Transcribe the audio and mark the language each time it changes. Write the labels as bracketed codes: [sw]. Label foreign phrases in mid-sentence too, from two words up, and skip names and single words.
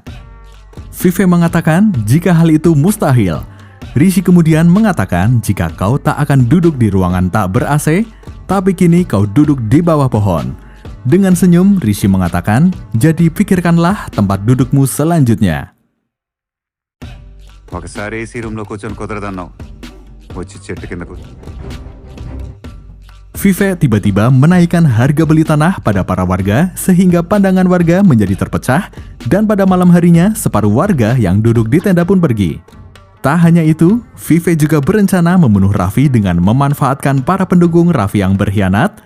[id] Vivek mengatakan jika hal itu mustahil. Rishi kemudian mengatakan jika kau tak akan duduk di ruangan tak ber-AC, tapi kini kau duduk di bawah pohon. Dengan senyum, Rishi mengatakan, jadi pikirkanlah tempat dudukmu selanjutnya. [te] ఒకసారి [en] AC roomlo [te] కూర్చొని కుదరదన్నావు, వచ్చి చెట్టు కిందకు. [id] Vivek tiba-tiba menaikkan harga beli tanah pada para warga sehingga pandangan warga menjadi terpecah dan pada malam harinya separuh warga yang duduk di tenda pun pergi. Tak hanya itu, Vivek juga berencana membunuh Raffi dengan memanfaatkan para pendukung Raffi yang berkhianat.